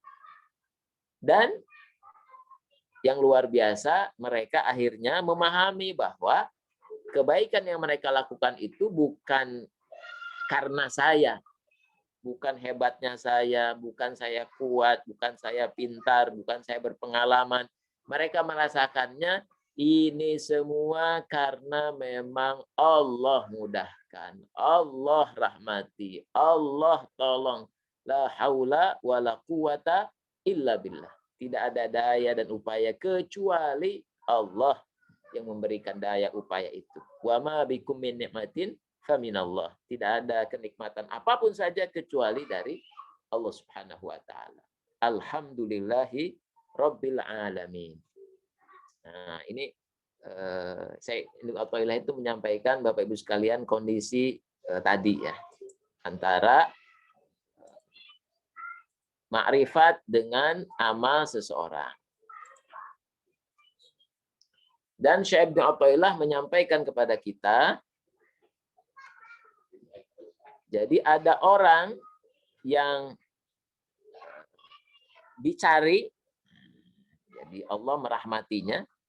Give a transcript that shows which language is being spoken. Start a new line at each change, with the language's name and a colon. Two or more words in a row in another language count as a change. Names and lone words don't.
Indonesian: Dan yang luar biasa, mereka akhirnya memahami bahwa kebaikan yang mereka lakukan itu bukan karena saya, bukan hebatnya saya, bukan saya kuat, bukan saya pintar, bukan saya berpengalaman. Mereka merasakannya ini semua karena memang Allah mudahkan, Allah rahmati, Allah tolong.
Arabic: لا حول ولا قوة إلا بالله.
Indonesian: Tidak ada daya dan upaya kecuali Allah yang memberikan daya upaya itu.
Arabic: وما بكم من نعمة فمن الله.
Indonesian: Tidak ada kenikmatan apapun saja kecuali dari Allah
Arabic: سبحانه وتعالى. الحمد لله رب العالمين.
Indonesian: Nah, ini saya Atoilah itu menyampaikan Bapak Ibu sekalian kondisi tadi ya, antara makrifat dengan amal seseorang. Dan Syekh Ibnu Athaillah menyampaikan kepada kita, jadi ada orang yang dicari, jadi Allah merahmatinya.